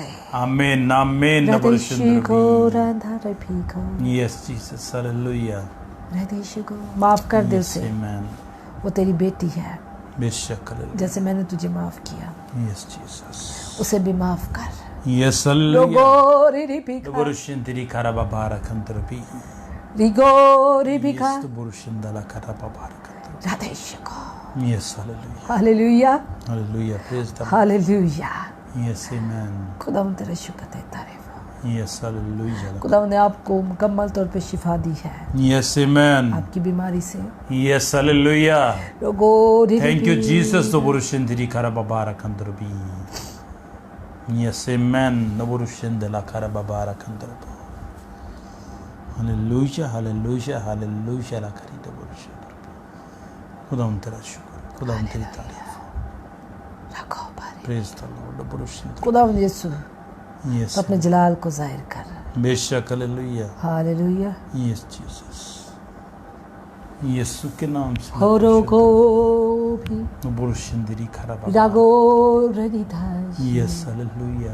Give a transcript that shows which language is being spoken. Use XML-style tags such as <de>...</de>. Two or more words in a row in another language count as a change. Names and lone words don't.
<hi>आमीन आमीन हृदय को राधा रफी को,</hi> <en>Yes Jesus hallelujah</en> <hi>हृदय को माफ कर दे उसे, आमीन वो तेरी बेटी है, बेशक हालेलुया जैसे मैंने तुझे माफ किया</hi> <en>Yes Jesus</en> <hi>उसे भी माफ कर।</hi> <en>Yes hallelujah रोगोरी रिपिका, बुरुशिंदरी खराबा बारकंतरबी रिगोरी रिपिका, यस बुरुशिंदला खराबा बारकंतर</en> <hi>हृदय को।</hi> <en>Yes hallelujah हालेलुया Hallelujah praise the हालेलुया। Yes amen</en> <hi>खुदावंद तेरा शुक्र है, तारीफ।</hi> <en>Yes hallelujah</en> <hi>खुदावंद ने आपको मुकम्मल तौर पे शिफा दी है</hi> <en>Yes amen</en> <hi>आपकी बीमारी से।</hi> <en>Yes hallelujah रोगोरी Thank you Jesus द बुरुशिंदरी खराबा बारकंतरबी Yes amen द बुरुशिंदला खराबा बारकंतरबी Hallelujah hallelujah hallelujah ला करी द बुरुशिंदरी।</en> <hi>खुदावंद तेरा शुक्र, खुदावंद तेरी तारीफ,</hi> <en>Praise the Lord द बुरुशिंदरी।</en> <hi>खुदावंद यीशु</hi> <en>यस</en> <hi>तो अपने जलाल को जाहिर कर। बेशक हालेलुया</hi> <en>हालेलुया। Yes Jesus</en> <hi>यीशु के नाम से होरोगो भी बुरुशिंदरी खराबा रागो रदिधाश।</hi> <en>Yes hallelujah</en>